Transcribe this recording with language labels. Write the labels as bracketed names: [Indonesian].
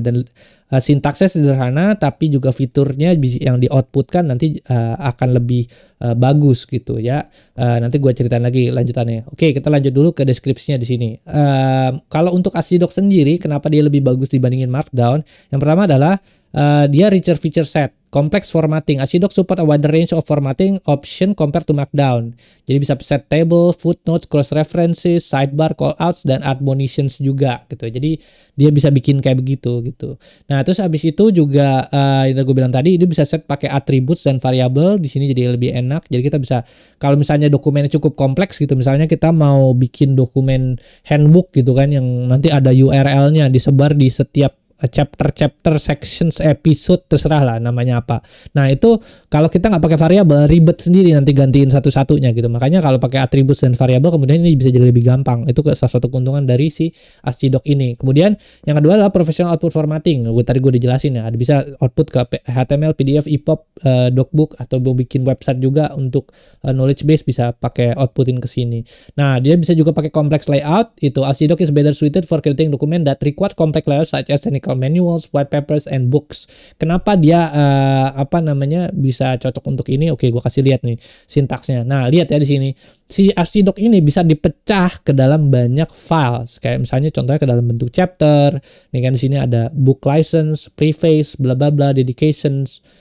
[Indonesian] Dan sintaksnya sederhana, tapi juga fiturnya yang di outputkan nanti akan lebih bagus gitu ya. Nanti gue ceritain lagi lanjutannya. Oke, kita lanjut dulu ke deskripsinya di sini. Kalau untuk AsciiDoc sendiri, kenapa dia lebih bagus dibandingin Markdown? Yang pertama adalah dia [English] richer feature set. Complex formatting. AsciiDoc support a wider range of formatting option compared to Markdown. [Indonesian] Jadi bisa set table, footnotes, cross references, sidebar, callouts, dan admonitions juga gitu. Jadi dia bisa bikin kayak begitu gitu. Nah, terus habis itu juga yang gue bilang tadi, itu bisa set pakai attributes dan variabel. Di sini jadi lebih enak. Jadi kita bisa, kalau misalnya dokumennya cukup kompleks gitu, misalnya kita mau bikin dokumen handbook gitu kan, yang nanti ada URL-nya disebar di setiap chapter, sections, episode, terserah lah namanya apa. Nah itu kalau kita nggak pakai variabel, ribet sendiri nanti gantiin satu-satunya gitu. Makanya kalau pakai atribut dan variabel, kemudian ini bisa jadi lebih gampang. Itu salah satu keuntungan dari si AsciiDoc ini. Kemudian yang kedua adalah [English] professional output formatting. [Indonesian] Tadi gue dijelasin ya, ada bisa output ke HTML, PDF, EPUB, docbook, atau mau bikin website juga untuk knowledge base, bisa pakai outputin ke sini. Nah dia bisa juga pakai complex layout. Itu [English] AsciiDoc is better suited for creating document that require complex layout such as technical manuals, white papers, and books. [Indonesian] Kenapa dia bisa cocok untuk ini? Oke, gue kasih lihat nih sintaksnya. Nah, lihat ya di sini. Si AsciiDoc ini bisa dipecah ke dalam banyak files. Kayak misalnya contohnya ke dalam bentuk chapter. Nih kan di sini ada book license, preface, bla bla bla, dedications.